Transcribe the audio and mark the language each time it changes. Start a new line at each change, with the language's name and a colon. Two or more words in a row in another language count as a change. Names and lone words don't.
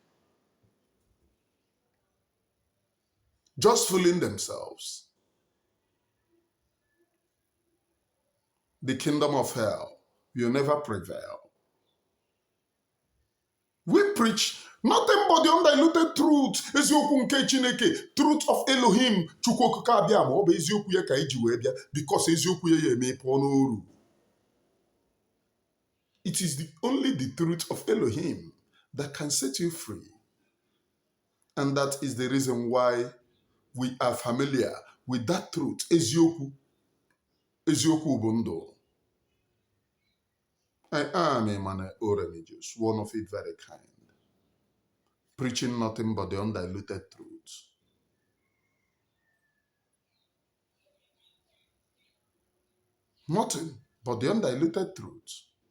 English: Just fooling themselves. The kingdom of hell will never prevail. We preach nothing but the undiluted truth.
Igbo: Eziokwu nke Chineke,
English: truth of Elohim.
Igbo: Chukwu okike abịa ma ọ bụ eziokwu ya ka iji wee bịa, because eziokwu ya eme pụọ n'oru.
English: It is only the truth of Elohim that can set you free. And that is the reason why we are familiar with that truth.
Igbo: Eziokwu. Eziokwu bụ ndụ.
English: I am a man Oromijus, one of it very kind, preaching nothing but the undiluted truth. Nothing but the undiluted truth.